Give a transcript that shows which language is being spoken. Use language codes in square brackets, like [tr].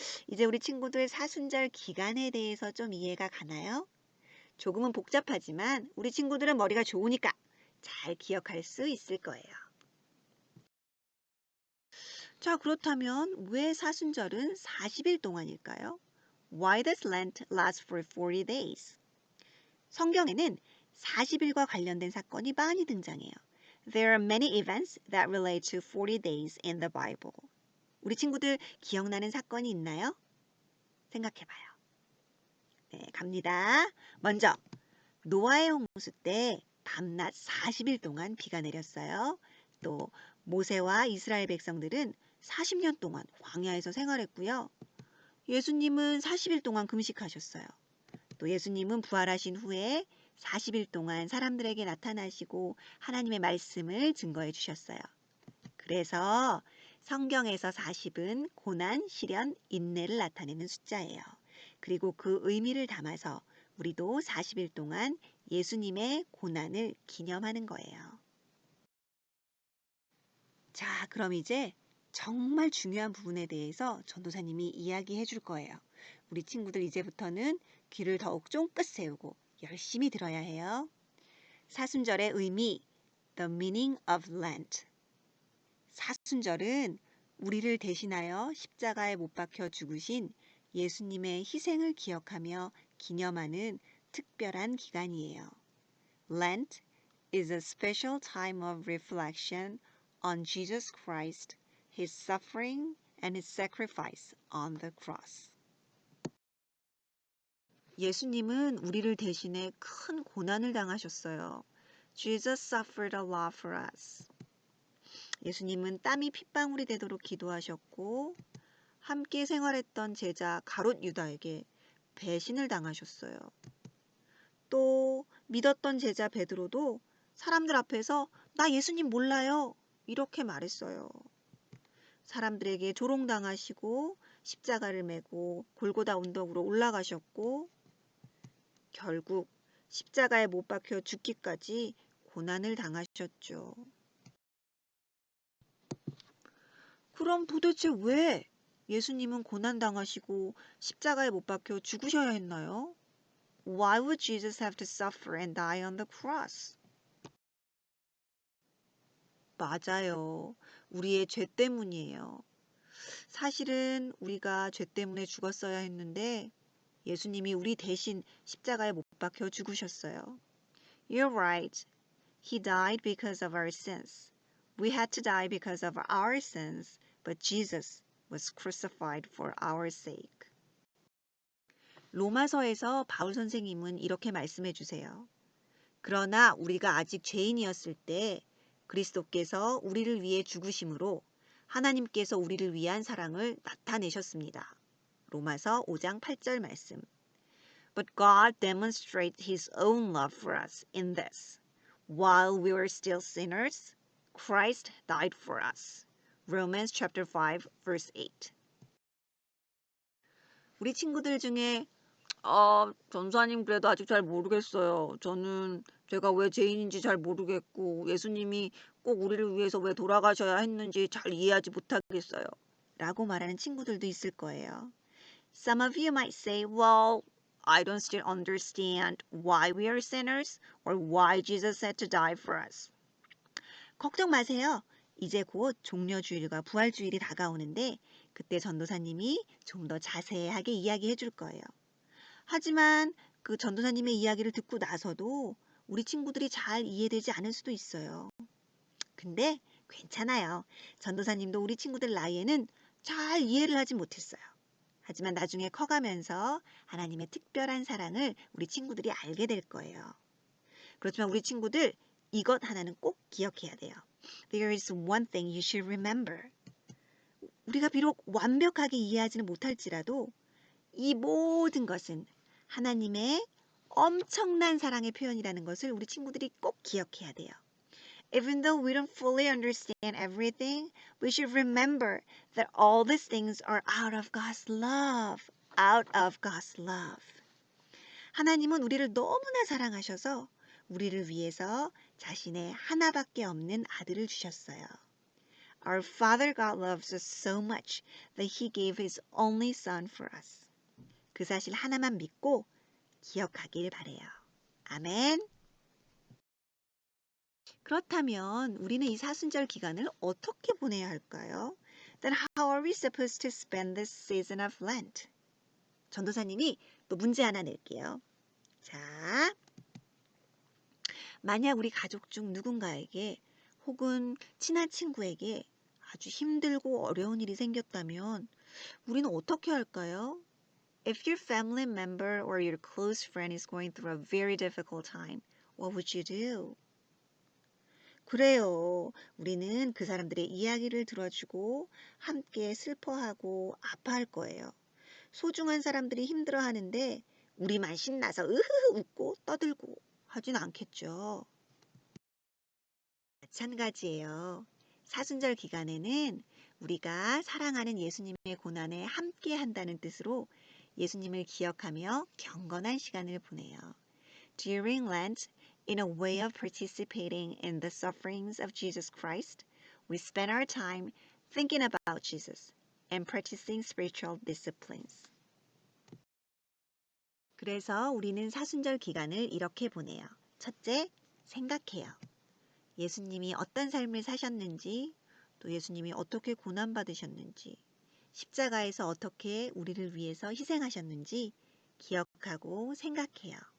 [ko] 이제 우리 친구들 사순절 기간에 대해서 좀 이해가 가나요? 조금은 복잡하지만 우리 친구들은 머리가 좋으니까 잘 기억할 수 있을 거예요. 자, 그렇다면 왜 사순절은 40일 동안일까요? [en] Why does Lent last for 40 days? [ko] 성경에는 40일과 관련된 사건이 많이 등장해요. [en] There are many events that relate to 40 days in the Bible. [ko] 우리 친구들 기억나는 사건이 있나요? 생각해봐요. 네, 갑니다. 먼저 노아의 홍수 때 밤낮 40일 동안 비가 내렸어요. 또 모세와 이스라엘 백성들은 40년 동안 광야에서 생활했고요. 예수님은 40일 동안 금식하셨어요. 또 예수님은 부활하신 후에 40일 동안 사람들에게 나타나시고 하나님의 말씀을 증거해 주셨어요. 그래서 성경에서 40은 고난, 시련, 인내를 나타내는 숫자예요. 그리고 그 의미를 담아서 우리도 40일 동안 예수님의 고난을 기념하는 거예요. 자, 그럼 이제 정말 중요한 부분에 대해서 전도사님이 이야기해 줄 거예요. 우리 친구들 이제부터는 귀를 더욱 쫑긋 세우고 열심히 들어야 해요. 사순절의 의미, [en] The meaning of Lent. [ko] 사순절은 우리를 대신하여 십자가에 못 박혀 죽으신 예수님의 희생을 기억하며 기념하는 특별한 기간이에요. [en] Lent is a special time of reflection on Jesus Christ, His suffering and His sacrifice on the cross. [ko] 예수님은 우리를 대신해 큰 고난을 당하셨어요. [en] Jesus suffered a lot for us. [ko] 예수님은 땀이 핏방울이 되도록 기도하셨고 함께 생활했던 제자 가롯 유다에게 배신을 당하셨어요. 또 믿었던 제자 베드로도 사람들 앞에서 나 예수님 몰라요. 이렇게 말했어요. 사람들에게 조롱당하시고 십자가를 메고 골고다 언덕으로 올라가셨고 결국 십자가에 못 박혀 죽기까지 고난을 당하셨죠. 그럼 도대체 왜 예수님은 고난당하시고 십자가에 못 박혀 죽으셔야 했나요? [en] Why would Jesus have to suffer and die on the cross? [ko] 맞아요. 우리의 죄 때문이에요. 사실은 우리가 죄 때문에 죽었어야 했는데 예수님이 우리 대신 십자가에 못 박혀 죽으셨어요. [en] You're right. He died because of our sins. We had to die because of our sins, but Jesus was crucified for our sake. [ko] 로마서에서 바울 선생님은 이렇게 말씀해 주세요. 그러나 우리가 아직 죄인이었을 때 그리스도께서 우리를 위해 죽으심으로 하나님께서 우리를 위한 사랑을 나타내셨습니다. 로마서 5장 8절 말씀. [en] But God demonstrates His own love for us in this. While we were still sinners, Christ died for us. Romans chapter 5 verse 8. [ko] 우리 친구들 중에 전사님 그래도 아직 잘 모르겠어요. 저는 제가 왜 죄인인지 잘 모르겠고 예수님이 꼭 우리를 위해서 왜 돌아가셔야 했는지 잘 이해하지 못하겠어요. 라고 말하는 친구들도 있을 거예요. [en] Some of you might say, well, I don't still understand why we are sinners or why Jesus had to die for us. [ko] 걱정 마세요. 이제 곧 종려주일과 부활주일이 다가오는데 그때 전도사님이 좀 더 자세하게 이야기해 줄 거예요. 하지만 그 전도사님의 이야기를 듣고 나서도 우리 친구들이 잘 이해되지 않을 수도 있어요. 근데 괜찮아요. 전도사님도 우리 친구들 나이에는 잘 이해를 하지 못했어요. 하지만 나중에 커가면서 하나님의 특별한 사랑을 우리 친구들이 알게 될 거예요. 그렇지만 우리 친구들 이것 하나는 꼭 기억해야 돼요. [en] There is one thing you should remember. [ko] 우리가 비록 완벽하게 이해하지는 못할지라도 이 모든 것은 하나님의 엄청난 사랑의 표현이라는 것을 우리 친구들이 꼭 기억해야 돼요. [en] Even though we don't fully understand everything, we should remember that all these things are out of God's love. Out of God's love. [ko] 하나님은 우리를 너무나 사랑하셔서 우리를 위해서 자신의 하나밖에 없는 아들을 주셨어요. [en] Our Father God loves us so much that He gave His only Son for us. [ko] 그 사실 하나만 믿고 기억하길 바래요. 아멘. 그렇다면 우리는 이 사순절 기간을 어떻게 보내야 할까요? [en] Then how are we supposed to spend this season of Lent? [ko] 전도사님이 또 문제 하나 낼게요. 자, 만약 우리 가족 중 누군가에게 혹은 친한 친구에게 아주 힘들고 어려운 일이 생겼다면 우리는 어떻게 할까요? [en] If your family member or your close friend is going through a very difficult time, what would you do? [ko] 그래요. 우리는 그 사람들의 이야기를 들어주고 함께 슬퍼하고 아파할 거예요. 소중한 사람들이 힘들어하는데 우리만 신나서 으흐흐 웃고 떠들고 하진 않겠죠. 마찬가지예요. 사순절 기간에는 우리가 사랑하는 예수님의 고난에 함께 한다는 뜻으로 예수님을 기억하며 경건한 시간을 보내요. [en] During Lent, in a way of participating in the sufferings of Jesus Christ, we spend our time thinking about Jesus and practicing spiritual disciplines. [ko] 그래서 우리는 사순절 기간을 이렇게 보내요. 첫째, 생각해요. 예수님이 어떤 삶을 사셨는지, 또 예수님이 어떻게 고난받으셨는지, 십자가에서 어떻게 우리를 위해서 희생하셨는지 기억하고 생각해요.